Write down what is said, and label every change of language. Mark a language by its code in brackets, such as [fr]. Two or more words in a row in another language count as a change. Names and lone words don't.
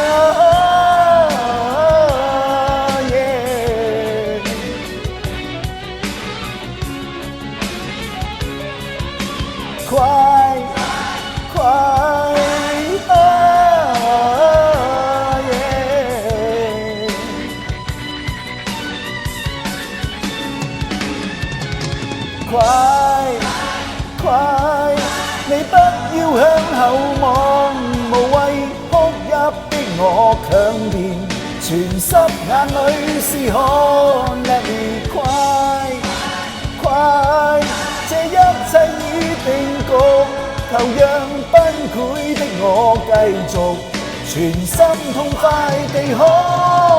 [yue] 快快快快，你不要向後望，無謂哭泣的我強辯，全濕眼淚是汗 [en] Let me cry cry， [yue] 這一切已定局，求讓崩潰的我繼續，全心痛快地哭。